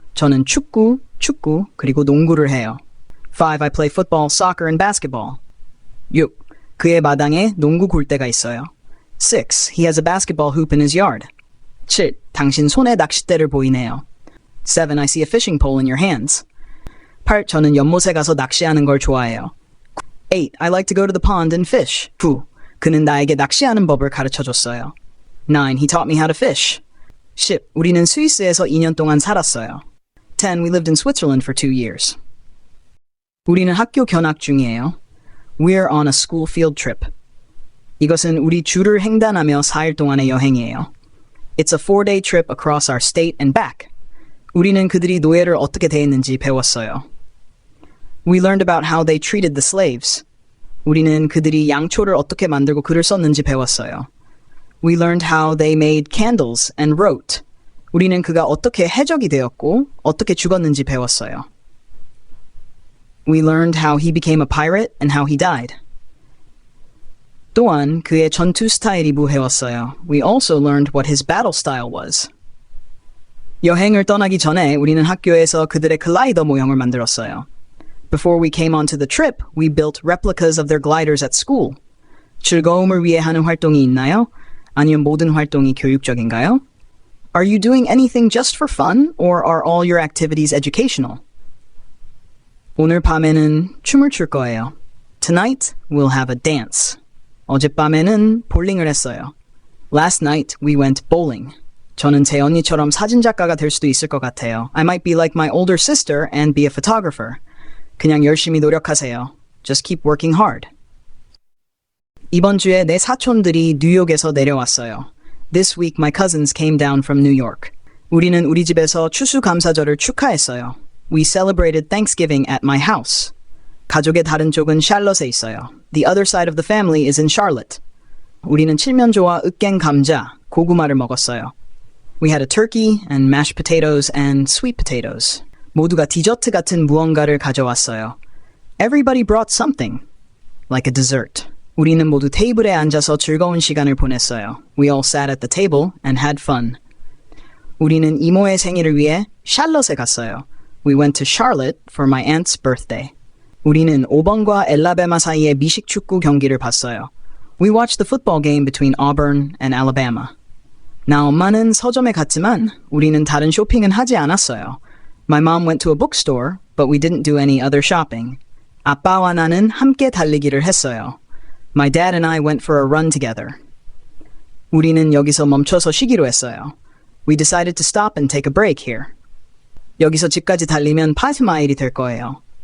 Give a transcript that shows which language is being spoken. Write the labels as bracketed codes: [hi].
[ko] 저는 축구, 그리고 농구를 해요. 5. [en] I play football, soccer, and basketball. 6. [ko] 그의 마당에 농구 골대가 있어요. 6. [en] He has a basketball hoop in his yard. 7. [ko] 당신 손에 낚싯대를 보이네요. [en] 7. I see a fishing pole in your hands. 8. [ko] 저는 연못에 가서 낚시하는 걸 좋아해요. 8. [en] I like to go to the pond and fish. 9. [ko] 그는 나에게 낚시하는 법을 가르쳐줬어요. [en] 9. He taught me how to fish. 10. [ko] 우리는 스위스에서 2년 동안 살았어요. 10. [en] We lived in Switzerland for 2 years. [ko] 우리는 학교 견학 중이에요. [en] We're on a school field trip. [ko] 이것은 우리 주를 횡단하며 4일 동안의 여행이에요. [en] It's a 4-day trip across our state and back. [ko] 우리는 그들이 노예를 어떻게 대했는지 배웠어요. [en] We learned about how they treated the slaves. [ko] 우리는 그들이 양초를 어떻게 만들고 글을 썼는지 배웠어요. [en] We learned how they made candles and wrote. [ko] 우리는 그가 어떻게 해적이 되었고 어떻게 죽었는지 배웠어요. [en] We learned how he became a pirate and how he died. [ko] 또한 그의 전투 스타일이 배웠어요. [en] We also learned what his battle style was. [ko] 여행을 떠나기 전에 우리는 학교에서 그들의 글라이더 모형을 만들었어요. [en] Before we came onto the trip, we built replicas of their gliders at school. [ko] 즐거움을 위해 하는 활동이 있나요? 아니면 모든 활동이 교육적인가요? [en] Are you doing anything just for fun, or are all your activities educational? [ko] 오늘 밤에는 춤을 출 거예요. [en] Tonight, we'll have a dance. [ko] 어젯밤에는 볼링을 했어요. [en] Last night, we went bowling. [ko] 저는 제 언니처럼 사진작가가 될 수도 있을 것 같아요. [en] I might be like my older sister and be a photographer. [ko] 그냥 열심히 노력하세요. [en] Just keep working hard. [ko] 이번 주에 내 사촌들이 뉴욕에서 내려왔어요. [en] This week my cousins came down from New York. [ko] 우리는 우리 집에서 추수감사절을 축하했어요. [en] We celebrated Thanksgiving at my house. [ko] 가족의 다른 쪽은 샬럿에 있어요. [en] The other side of the family is in Charlotte. [ko] 우리는 칠면조와 으깬 감자, 고구마를 먹었어요. [en] We had a turkey and mashed potatoes and sweet potatoes. [ko] 모두가 디저트 같은 무언가를 가져왔어요. [en] Everybody brought something, like a dessert. [ko] 우리는 모두 테이블에 앉아서 즐거운 시간을 보냈어요. [en] We all sat at the table and had fun. [ko] 우리는 이모의 생일을 위해 샬럿에 갔어요. [en] We went to Charlotte for my aunt's birthday. [ko] 우리는 오번과 엘라베마 사이의 미식 축구 경기를 봤어요. [en] We watched the football game between Auburn and Alabama. [ko] 나 엄마는 서점에 갔지만 우리는 다른 쇼핑은 하지 않았어요. [en] My mom went to a bookstore, but we didn't do any other shopping. [ko] 아빠와 나는 함께 달리기를 했어요. [en] My dad and I went for a run together. [ko] 우리는 여기서 멈춰서 쉬기로 했어요. [en] We decided to stop and take a break here. [ko] 여기서 집까지 달리면 5마일이 될 거예요.